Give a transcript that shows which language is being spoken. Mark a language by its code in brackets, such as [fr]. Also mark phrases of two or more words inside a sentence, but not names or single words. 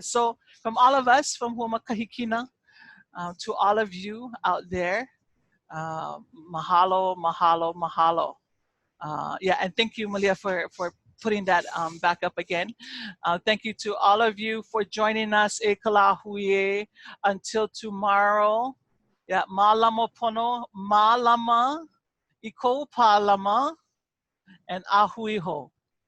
[en] So from all of us, from Huma Kahikina, to all of you out there, [haw] mahalo, mahalo, mahalo. [en] Yeah, and thank you, Malia, for putting that back up again. Thank you to all of you for joining us. [haw] E kalahuie. [en] Until tomorrow. Yeah, [haw] mālama pono, mālama, iko pālama, [en] and [haw] ahui ho.